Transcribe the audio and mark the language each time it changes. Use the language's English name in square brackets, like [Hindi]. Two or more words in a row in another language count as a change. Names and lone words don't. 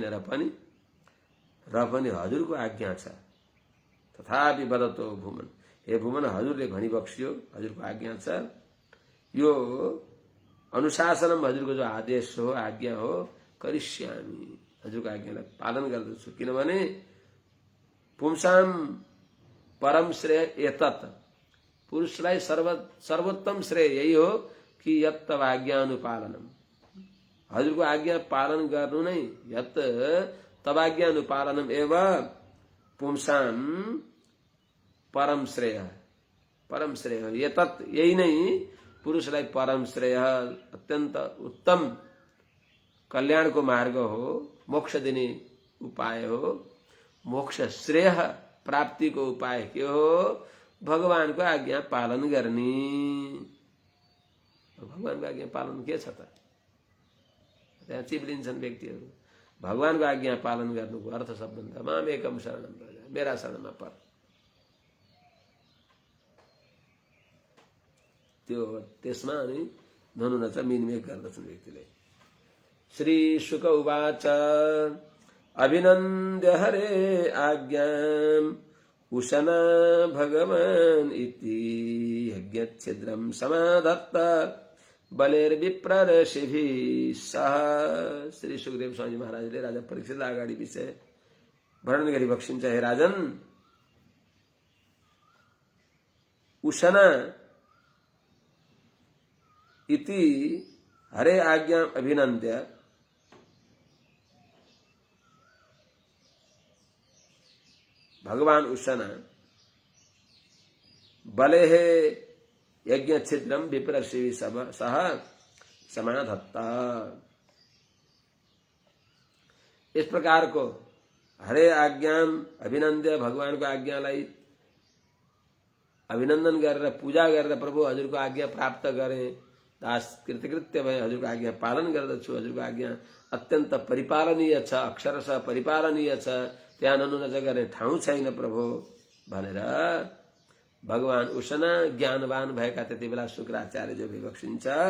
[Nepali] र पनि हजुरको आज्ञा छ। तथापि [Sanskrit] वदतो भूमन, हे भूमन, [Nepali] हजुरले भनिबक्स्यो, हजुरको आज्ञा छ, [Sanskrit] यो अनुशासनम, [Nepali] हजुरको जो आदेश हो, आज्ञा हो, करिष्यामि, हजुरको आज्ञालाई पालन गर्दछु। किनभने [Sanskrit] पुंसां परम श्रेय एतत्, [Nepali] पुरुषलाई सर्वोत्तम श्रेय यही हो कि [Sanskrit] यत् तवाज्ञानुपालनम, [Nepali] हजुरको आज्ञा पालन गर्नु नै, [Sanskrit] यत् तवाज्ञानुपालनम एव पुंसां परम श्रेय, [Nepali] परम श्रेय हो। एतत्, यही नै पुरुषलाई परम श्रेय, अत्यन्त उत्तम कल्याणको मार्ग हो, मोक्ष दिने उपाय हो। मोक्ष श्रेय प्राप्तिको उपाय के हो? भगवानको आज्ञा पालन गर्ने। भगवानको आज्ञा पालन के छ त? त्यहाँ चिप्लिन्छन् व्यक्तिहरू। भगवानको आज्ञा पालन गर्नुको अर्थ सबभन्दा [Sanskrit] मामेकम शरणम भज, [Nepali] मेरा शरणमा पर। त्यो त्यसमा अनि धनुनच मिनमेक गर्दछन् व्यक्तिले। [Sanskrit] श्री शुक उवाच अभिनन्द्य हरे आज्ञाम् उशना भगवान् इति यज्ञच्छिद्रं समाधत्त बलेर ऋषिभिः सह। [Nepali] श्री सुखदेव स्वामी महाराजले राजा परीक्षितलाई अगाडि विषय वर्णन गरिबक्सिन्छ। [Sanskrit] हे राजन, उशना इति हरे आज्ञा अभिनन्द्य भगवान उशना बलेः यज्ञ छिद्रम विप्रशिवि सह समाधत्ता। [Hindi] इस प्रकार को [Sanskrit] हरे आज्ञाम अभिनन्द्य, [Nepali] भगवान को आज्ञालाई अभिनन्दन गरेर पूजा गरेर प्रभु हजुरको आज्ञा प्राप्त गरेँ, दास कृतकृत्य भए हजुरको आज्ञा पालन गर्दछु, हजुरको आज्ञा अत्यन्त परिपालनीय छ, अक्षरशः परिपालनीय छ, त्यहाँ ननुनज गर्ने ठाउँ छैन प्रभु भनेर भगवान उशना ज्ञानवान भएका त्यति बेला शुक्राचार्य जो विवक्षिन्छ।